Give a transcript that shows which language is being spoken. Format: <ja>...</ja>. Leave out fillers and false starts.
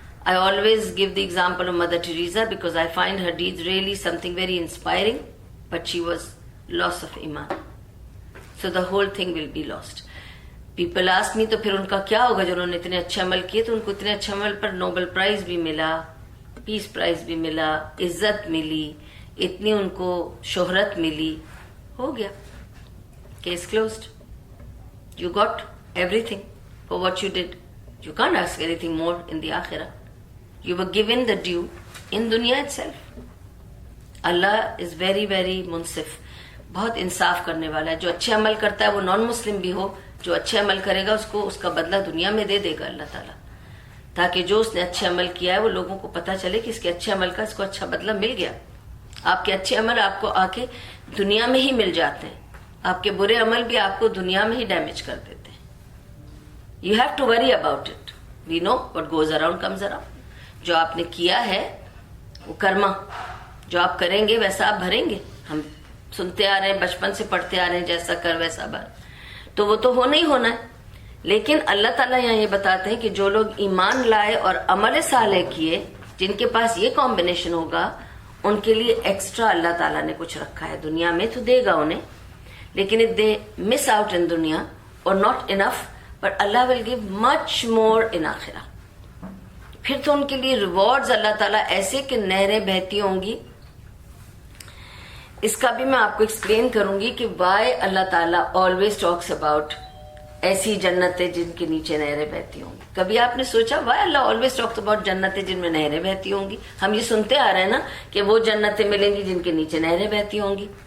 <en>I always give the example of Mother Teresa because I find her deeds really something very inspiring, but she was loss of iman. So the whole thing will be lost. People ask me</en> <ur>تو پھر ان کا کیا ہوگا جو انہوں نے اتنے اچھے عمل کیے، تو ان کو اتنے اچھے عمل پر نوبل پرائز بھی ملا، پیس پرائز بھی ملا، عزت ملی، اتنی ان کو شہرت ملی. ہو گیا،</ur> <en>case closed. You got everything for what you did. You can't ask anything more in the akhirah. You were given the due in dunya itself. Allah is very very munsif.</en> <ur>بہت انصاف کرنے والا ہے. جو اچھے عمل کرتا ہے وہ نان مسلم بھی ہو، جو اچھے عمل کرے گا اس کو اس کا بدلہ دنیا میں دے دے گا اللہ تعالیٰ، تاکہ جو اس نے اچھے عمل کیا ہے وہ لوگوں کو پتہ چلے کہ اس کے اچھے عمل کا اس کو اچھا بدلہ مل گیا. آپ کے اچھے عمل آپ کو آ کے دنیا میں ہی مل جاتے ہیں، آپ کے برے عمل بھی آپ کو دنیا میں ہی ڈیمیج کر دیتے ہیں.</ur> <en>You have to worry about it. We know what goes around comes around.</en> <ur>جو آپ نے کیا ہے وہ کرما، جو آپ کریں گے ویسا آپ بھریں گے. ہم سنتے آ رہے ہیں، بچپن سے پڑھتے آ رہے ہیں جیسا کر ویسا بھر، تو وہ تو ہونا ہی ہونا ہے. لیکن اللہ تعالیٰ یہاں یہ بتاتے ہیں کہ جو لوگ ایمان لائے اور عمل صالح کیے، جن کے پاس یہ کمبینیشن ہوگا، ان کے لیے ایکسٹرا اللہ تعالیٰ نے کچھ رکھا ہے. دنیا میں تو دے گا انہیں، لیکن</ur> <en>if they miss out in دنیا or not enough, but Allah will give much more in آخرہ.</en> <ur>پھر تو ان کے لیے ریوارڈز اللہ تعالیٰ ایسے کہ نہریں بہتی ہوں گی. اس کا بھی میں آپ کو ایکسپلین کروں گی کہ</ur> <en>why اللہ تعالیٰ always talks about</en> <ur>ایسی جنتیں جن کے نیچے نہریں بہتی ہوں گی. کبھی آپ نے سوچا</ur> <en>why اللہ always talks about</en> <ur>جنتیں جن میں نہریں بہتی ہوں گی؟ ہم یہ سنتے آ رہے ہیں نا کہ وہ جنتیں ملیں گی جن کے نیچے نہریں بہتی ہوں گی.</ur>